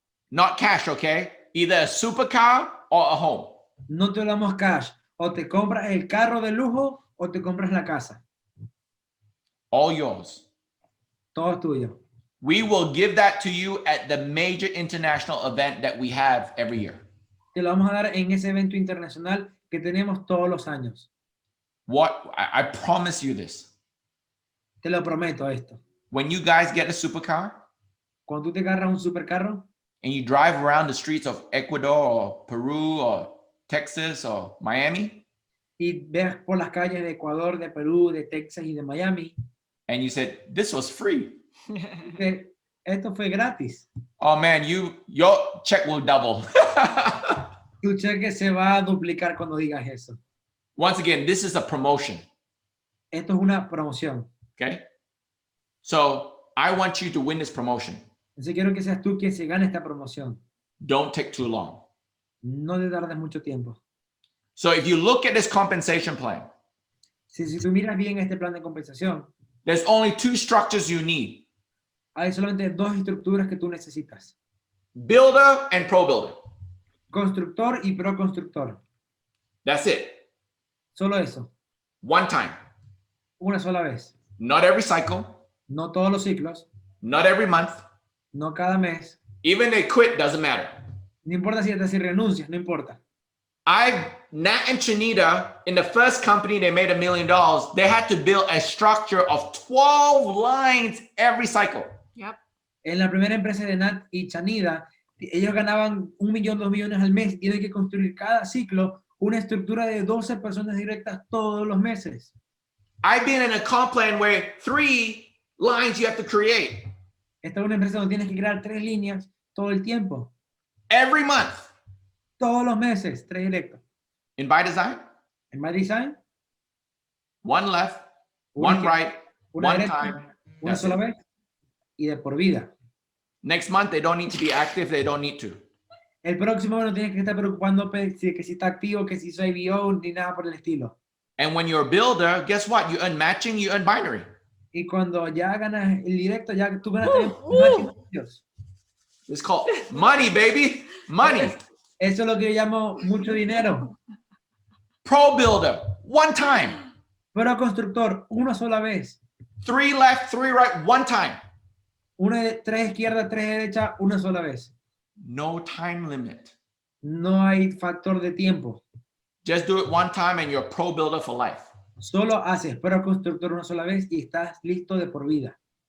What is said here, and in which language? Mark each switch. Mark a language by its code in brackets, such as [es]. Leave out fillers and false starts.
[en] Not cash, okay? Either a supercar or a home. [es] No te damos cash. O te compras el carro de lujo o te compras la casa. [en] All yours. [es] Todo es tuyo. [en] We will give that to you at the major international event that we have every year. [es] Te lo vamos a dar en ese evento internacional que tenemos todos los años. [en] What I promise you this. [es] Te lo prometo esto. [en] When you guys get a supercar [es] Cuando tú te agarras un supercarro [en] and you drive around the streets of Ecuador or Peru or Texas or Miami, [es] y ves por las calles de Ecuador, de Perú, de Texas y de Miami, [en] and you said, this was free. [es] que esto fue gratis. [en] Oh man, your check will double. [es] Tu cheque se va a duplicar cuando digas eso. [en] Once again, this is a promotion. [es] Esto es una promoción. [en] Okay. So I want you to win this promotion. [es] Entonces quiero que seas tú quien se gane esta promoción. [en] Don't take too long. [es] No te tardes mucho tiempo. [en] So if you look at this compensation plan, [es] Si tú miras bien este plan de compensación, [en] there's only two structures you need. [es] hay solamente dos estructuras que tú necesitas. [en] Builder and pro builder. [es] Constructor y proconstructor. [en] That's it. [es] Solo eso. [en] One time. [es] Una sola vez. [en] Not every cycle. [es] No todos los ciclos. [en] Not every month. [es] No cada mes. [en] Even they quit, doesn't matter. [es] No importa si renuncias, no importa. [en] Nat and Chanita, in the first company, they made $1 million. They had to build a structure of 12 lines every cycle. Yep. [es] En la primera empresa de Nat y Chanida, ellos ganaban 1 millón, 2 millones al mes y tienen que construir cada ciclo una estructura de 12 personas directas todos los meses. [en] I've been in a comp plan where 3 lines you have to create [es] Esta es una empresa donde tienes que crear 3 líneas todo el tiempo. [en] every month. [es] Todos los meses, 3 directos. [en] In BYDZYNE, [es] En BYDZYNE, [en] 1 left, [es] una [en] 1 right, [es] una [en] 1 [es] derecha, [en] time. [es] una [en] That's [es] sola [en] it. [es] vez y de por vida. [en] Next month, they don't need to be active. They don't need to. [es] El próximo no tienes que estar preocupando que si está activo, que si soy IBO, ni nada por el estilo. [en] And when you're a builder, guess what? You earn matching, you earn binary. [es] Y cuando ya ganas el directo, ya tú ganas también ellos. [en] It's called money, baby. Money. [es] Eso es lo que yo llamo mucho dinero. [en] Pro builder, 1 time. [es] Pero constructor, una sola vez. [en] 3 left, 3 right, 1 time. [es] Una de 3 izquierda, 3 derecha, una sola vez. [en] No time limit. [es] No hay factor de tiempo. [en] Just do it 1 time and you're a pro builder for life. [es] Solo haces pero constructor una sola vez y estás listo de por vida.